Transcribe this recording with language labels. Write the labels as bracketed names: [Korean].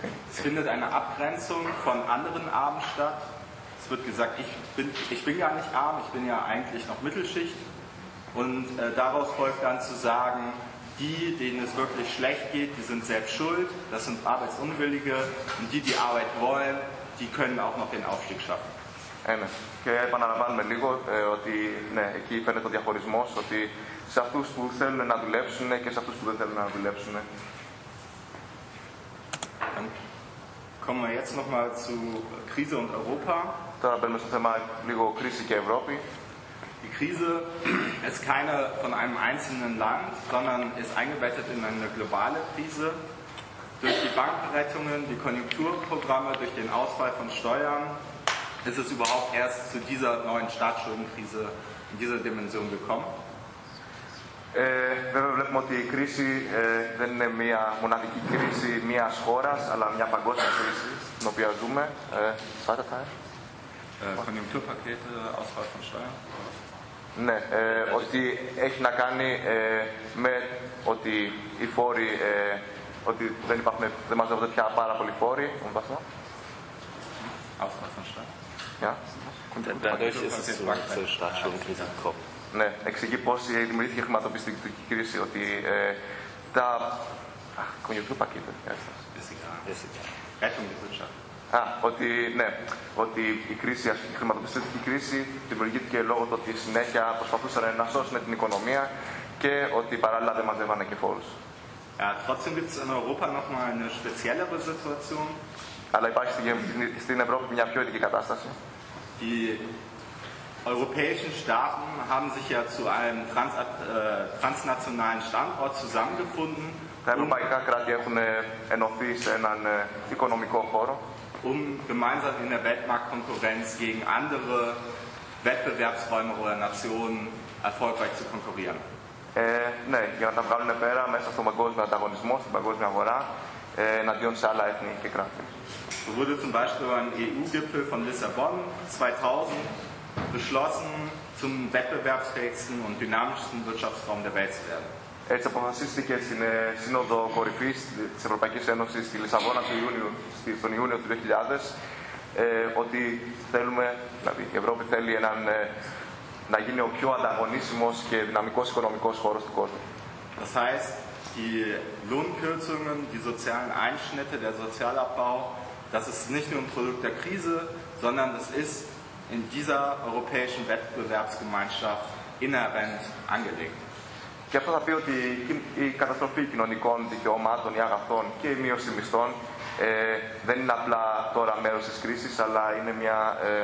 [German] Es findet eine Abgrenzung von anderen Armen statt. Es wird gesagt, ich bin gar nicht arm, ich bin ja eigentlich noch Mittelschicht. Und daraus folgt dann zu sagen, die, denen es wirklich schlecht geht, die sind selbst schuld, das sind Arbeitsunwillige. Und die, die Arbeit wollen, die können auch noch den Aufstieg schaffen. [Greek] Ένα. Και επαναλαμβάνουμε λίγο ότι εκεί φαίνεται ο διαχωρισμός, ότι σε αυτούς που θέλουν να δουλέψουν και σε αυτούς που δεν θέλουν να δουλέψουν. [German] Kommen wir jetzt nochmal zu Krise und Europa. [Greek] Τώρα μπαίνουμε στο θέμα λίγο κρίση και Ευρώπη. [German] Die Krise ist keine von einem einzelnen Land, sondern ist eingebettet in eine globale Krise. Durch die Bankenrettungen, die Konjunkturprogramme, durch den Ausfall von Steuern ist es überhaupt erst zu dieser neuen Staatsschuldenkrise in dieser Dimension gekommen. [Greek] Βέβαια βλέπουμε ότι η κρίση δεν είναι μια μοναδική κρίση μιας χώρας, αλλά μια παγκόσμια κρίση στην οποία ζούμε. Σπάτε τα, [German] Konjunkturpakete, Ausfall von Steuern. [Greek] Ναι, ότι έχει να κάνει με ότι οι φόροι, ότι δεν υπάρχουν, δεν μαζεύονται πια πάρα πολλοί φόροι. [German] Ausfall von Steuern. Ja. Dadurch ist es zur Staatsschuldenkrise gekommen. [Greek] Ναι, εξηγεί πώς δημιουργήθηκε η χρηματοπιστωτική κρίση, ότι τα... Κονιουρκτού πακέτο, ευχαριστώ. Φυσικά. Ότι, ότι η κρίση, η χρηματοπιστωτική κρίση δημιουργήθηκε λόγω του ότι συνέχεια προσπαθούσαν να σώσουν την οικονομία και ότι παράλληλα δεν μαζεύανε και φόρους. [German] Trotzdem gibt es in Europa noch mal eine speziellere Situation. [Greek] Αλλά υπάρχει στην Ευρώπη μια πιο ειδική κατάσταση. [German] Die europäischen Staaten haben sich ja zu einem transnationalen Standort zusammengefunden. [Greek] Τα ευρωπαϊκά κράτη έχουν ενωθεί σε έναν οικονομικό χώρο. [German] Um gemeinsam in der Weltmarktkonkurrenz gegen andere Wettbewerbsräume oder Nationen erfolgreich zu konkurrieren. [Greek] Ναι, για να τα βγάλουν πέρα μέσα στον παγκόσμιο ανταγωνισμό, στην παγκόσμια αγορά, εναντίον σε άλλα έθνη και κράτη. [German] Wurde zum Beispiel ein EU-Gipfel von Lissabon 2000 beschlossen, zum wettbewerbsfähigsten und dynamischsten Wirtschaftsraum der Welt zu werden. [Greek] Έτσι αποφασίστηκε στην Σύνοδο Κορυφής της Ευρωπαϊκής Ένωσης στη Λισαβόνα τον Ιούνιο του 2000 ότι θέλουμε, δηλαδή η Ευρώπη θέλει έναν, να γίνει ο πιο ανταγωνίσιμος και δυναμικός οικονομικός χώρος του κόσμου. [German] Das heißt, die Lohnkürzungen, die sozialen Einschnitte, der Sozialabbau, das ist nicht nur ein Produkt der Krise, sondern das ist in dieser europäischen Wettbewerbsgemeinschaft inhärent angelegt. [Greek] Και αυτό θα πει ότι η καταστροφή κοινωνικών δικαιωμάτων, η αγαθών και η μείωση μισθών δεν είναι απλά τώρα μέρος της κρίσης, αλλά είναι μια...